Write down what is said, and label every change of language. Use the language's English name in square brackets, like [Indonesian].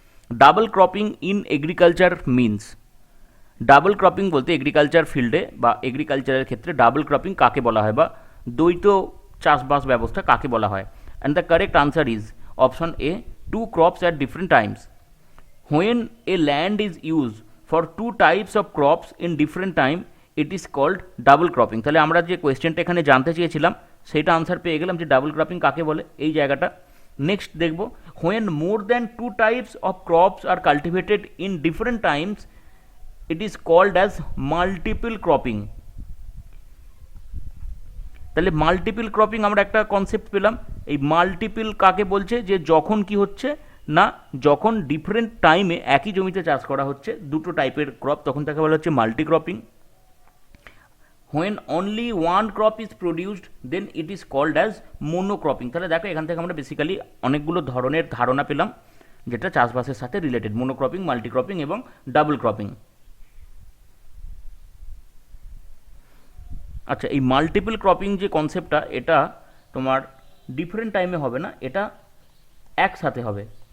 [English] Double cropping in agriculture means. [Bangla] Double cropping বলতে agriculture ফিল্ডে বা এগ্রিকালচারের ক্ষেত্রে ডাবল ক্রপিং কাকে বলা হয় বা দ্বৈত চাষবাস ব্যবস্থা কাকে বলা হয়? [English] And the correct answer is option A, 2 crops at different times. When a land is used for 2 types of crops in different time, it is called double cropping. [Bangla] তাহলে আমরা যে কোয়েশ্চেনটা এখানে জানতে চেয়েছিলাম সেটা আনসার পেয়ে গেলাম যে ডাবল ক্রপিং কাকে বলে এই জায়গাটা। নেক্সট দেখব, [English] when more than 2 types of crops are cultivated in different times, it is called as multiple cropping. [Bangla] তাহলে মাল্টিপল ক্রপিং আমরা একটা কনসেপ্ট পেলাম। এই মাল্টিপল কাকে বলছে? যে যখন কি হচ্ছে না, যখন ডিফারেন্ট টাইমে একই জমিতে চাষ করা হচ্ছে দুটো টাইপের ক্রপ, তখন তাকে বলা হচ্ছে multi cropping. [English] when only one crop is produced, then it is called as monocropping. [Bangla] তাহলে দেখো এখান থেকে আমরা বেসিক্যালি অনেকগুলো ধরনের ধারণা পেলাম যেটা চাষবাসের সাথে রিলেটেড, মোনোক্রপিং, মাল্টিক্রপিং এবং ডাবল ক্রপিং। আচ্ছা, এই মাল্টিপল ক্রপিং যে কনসেপ্টটা, এটা তোমার ডিফারেন্ট টাইমে হবে না, এটা একসাথে হবে।